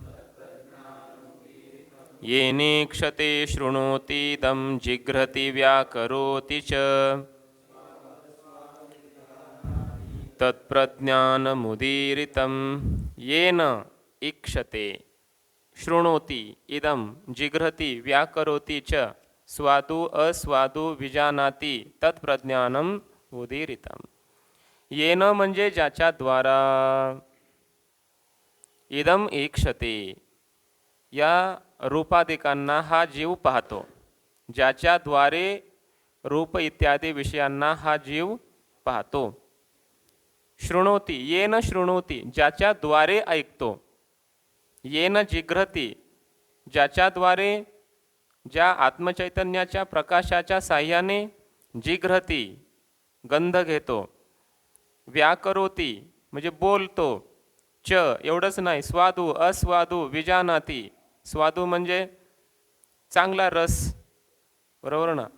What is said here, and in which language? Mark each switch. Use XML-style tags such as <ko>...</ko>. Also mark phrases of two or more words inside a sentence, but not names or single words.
<sa>येनेक्षते शृणोतीदं जिघ्रति व्याकरोति च तत्प्रज्ञानमुदीरितं. येन इक्षते शृणोति इदं जिघ्रति व्याकरोति च स्वादु अस्वादु विजानाति तत्प्रज्ञानम उदीरितं.</sa> <mr>येन म्हणजे ज्याच्या द्वारा,</mr> <sa>इदम इक्षते</sa> <mr>या रूपादिकांना हा जीव पाहतो, ज्याच्या द्वारे रूप इत्यादी विषयांना हा जीव पाहतो.</mr> <sa>शृणोती, येन शृणोती,</sa> <mr>ज्याच्याद्वारे ऐकतो.</mr> <sa>येन जिघ्रती,</sa> <mr>ज्याच्याद्वारे, ज्या आत्मचैतन्याच्या प्रकाशाच्या साह्याने जिघ्रती, गंध घेतो. व्याकरोती म्हणजे बोलतो. च एवढंच नाही,</mr> <sa>स्वादू अस्वादू विजानाती.</sa> <mr>स्वादू म्हणजे चांगला रस, बरोबर ना.</mr>